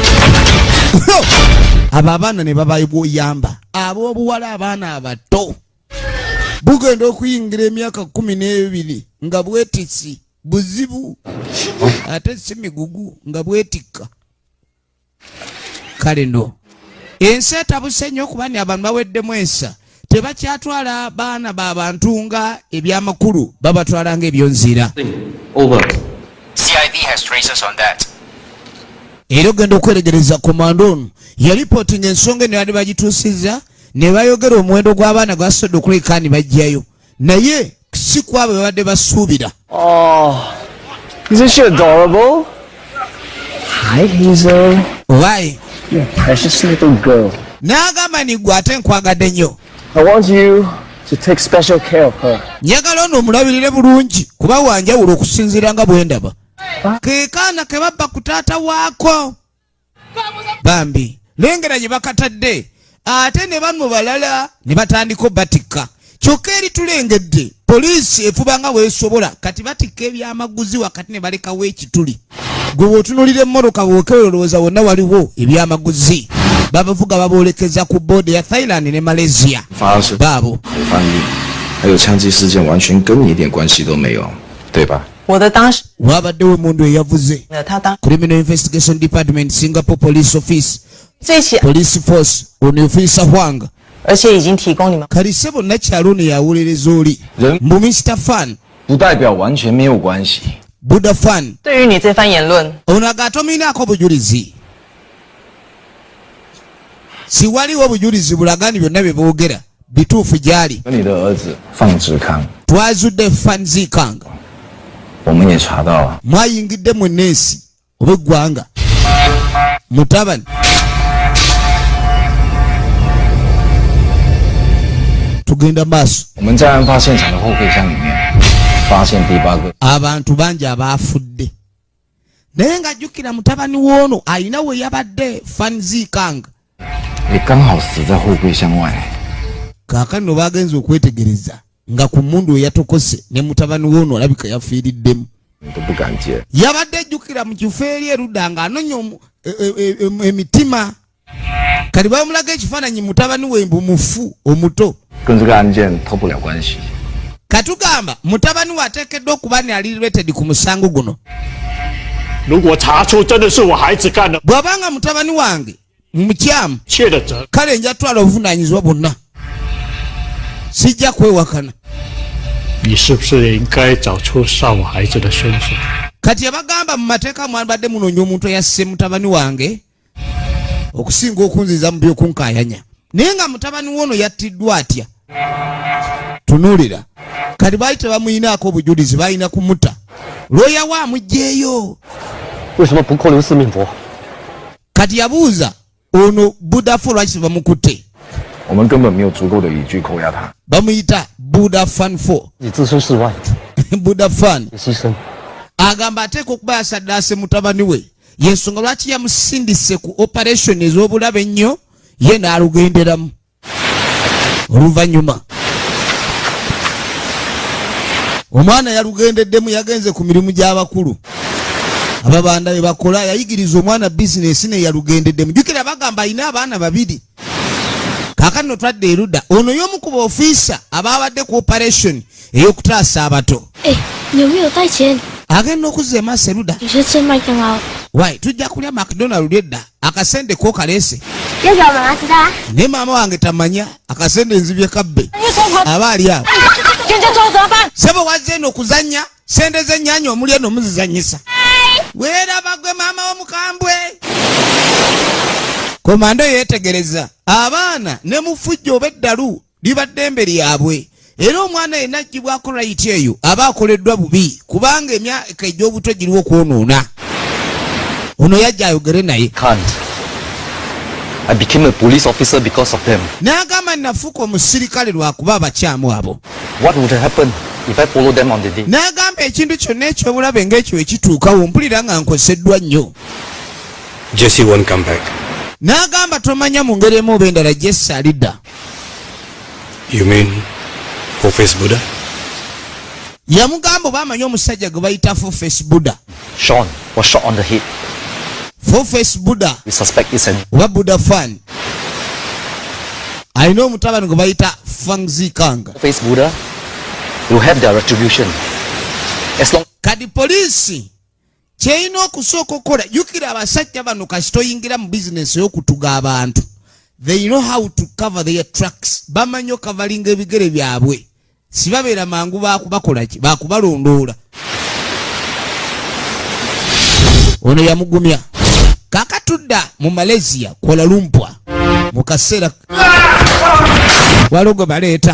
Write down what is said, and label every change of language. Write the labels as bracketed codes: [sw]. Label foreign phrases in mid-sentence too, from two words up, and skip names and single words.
[lg] abo abaana ne babayamba ab'obuwala abaana abato bugenda okuyingira emyaka 12 nga bwetisi buzibu ate si migugu nga bwetikka kale no ensi etabuse nnyo okuba ni abantu baweddemu ensa tebakyatwala baana b'abantu nga ebyamakulu babatwala nga ebyonzira [en] CID has traces on that. [lg] era ogenda okweregereza komando ono yalipootinga ensonga eno yali bagituusizza ne bayogera omuwendo gw'abaana gwasodde okuleka ni bajjayo naye si kwabo babadde basuubira. [en] Isn't she adorable? Hi, Hazel. Why? You're a precious little girl. [lg] N'agamba ni gwe ate nkwagadde nnyo. [en] I want you to take special care of her. [lg] Njagala ono omulabirire bulungi kuba wanjawulo okusinziira nga bwe ndaba. Ke kaana ke babba ku taata waako. Bambi lengera gye bakatadde ate ne bano balala ne batandika batikka. Kyokka eri tulengedde poliisi efuba nga weesobola kati batikka ebyamaguzi wakati ne balekawo ekituli. Gwe bw'otunuulira emmotoka bw'okeerolooza wonna waliwo ebyamaguzi. Babavuga baboolekeza ku boodi ya Thailand ne Malaysia. Babo [zh] 还有枪击事件完全跟你一点关系都没有，对吧？我的当时 [lg] wabaddewo omundu eyavuze [zh] 他当 [en] Criminal Investigation Department Singapore Police Office [zh] 这起， [en] Police Force ono officer Hwang [zh] 而且已经提供你们 [lg] kali sebo nakyalo ono yawolereza oli mbu Mr. Fan [zh] 不代表完全没有关系。 Buddha Fan 对于你这番言论， [lg] ono agatominaako bujulizi siwaliwo bujulizi bulagani byonna bye boogera bituufu gyali [zh] 跟你的儿子放志康， [lg] twazudde Fan Zikang [zh] 我们也查到了， [lg] mwayingidde mu nneesi oba eggwanga mutabani tugenda maaso [zh] 我们在案发现场的后备箱里面发现第8个。 [lg] abantu bangi abaafudde naye ng'ajjukira mutabani w'ono alina we yabadde Fan Zikang [zh] 你刚好死在后备箱外。 [lg] kaakano no baagenza okwetegereza nga ku mmundu eyatokose ne mutabani w'ono alabika yafiiriddemu [zh] 你都不敢接。 [lg] yabadde ajjukira mu kifo eri erudda ng'anonya emitima kati bamulaga ekifaananyi mutabani we mbu mufu omuto [zh] 跟这个案件脱不了关系。 [lg] katugamba mutabani we ateekeddwa okuba ne ali related ku musango guno [zh] 如果查出真的是我孩子干的， [lg] bw'abanga mutabani wange mukyamu [zh] 切的责， [lg] kale nja twala obuvunaanyizibwa bwonna sijja kwewakana [zh] 你是不是也应该找出杀我孩子的凶手？ [lg] kati abagamba mu mateeka mwabadde munoonya omuntu eyasse mutabani wange okusinga okunziza mu by'okunkaayanya naye nga mutabani w'ono yattiddwa atya tunuulira kati baali tebamuyinaako obujulizi balina kumutta looya wa amuggyeeyo [zh] 为什么不扣留四面佛？ [lg] kati yabuuza ono budafu lwaki bamukutte [zh] 我们根本没有足够的依据扣押他。 [lg] bamuyita buda fan 4 [zh] 你置身事外， buda fan 你牺牲， [lg] agamba ateeka okuba yasaddaase mutabani we yensonga lwaki yamusindise ku operation ez'obulabe ennyo ye n'alugenderamu oluvannyuma omwana yalugendeddemu yagenze ku mirimu gy'abakulu ababanda be bakola yayigiriza omwana bizinesi ne yalugendeddemu jjukira bagamba alina abaana babiri kaakano twadde erudda ono y'omu ku baofiisa abaabadde ku operation ey'okutaasa abato [zh] 哎，你有没有带钱？ [lg] agenda okuzza emaaso erudda [zh] 你是吃麦当劳？ [lg] wayi tujja kulya macdonald edda akasente ko kaleese [zh] 要不要妈妈知道啊？ [lg] naye maama wange tamanya akasente nzibye kabbe aba ali awo [zh] 现在做怎么办？ [lg] sebo wazze eno okuzannya sente z'ennyanja omuli eno muzizanyisa weeraba gwe maama w'omukambwe komando yeetegereza abaana ne mufujja oba eddalu liba ddembe lyabwe era omwana yenna aggyibwako rayiti eyo aba akoleddwa bubi kubanga emyaka egy'obuto giriwo okwonoona ono yajja ayogere naye [en] Can't. I became a police officer because of them. [lg] n'agamba nafuuka omusirikale lwakuba abakyamu abo [en] What would have happened if I followed them on the day? [lg] n'agamba ekintu kyonna ekyobulabe ng'ekyo ekituukawo mpulira nga nkoseddwa nnyo [en] Jesse won't come back. [lg] n'agamba tomanya mu ngeri emu oba endala Jesse alidda [en] You mean Professor Buddha? [lg] yamugamba oba amanyi omusajja gwe bayita Foface Buddha [en] Sean was shot on the head. Foface Buddha We suspect it's an [lg] oba Buddha fan alina omutabani gwe bayita Fang Zikang [en] face Buddha. Will have their retribution. As long [lg] kati poliisi kyerina okusooka okukola jjukira abasajja bano kasita oyingira mu bizinesi y'okutuga abantu [en] they know how to cover their tracks [lg] bamanyi okavalinga ebigere byabwe sibabeera mangu bakubakolaki bakubalondoola ono yamugumya kakatudda mu Malaysia Kuala Lumpur mu kaseera waliwo gwe baleeta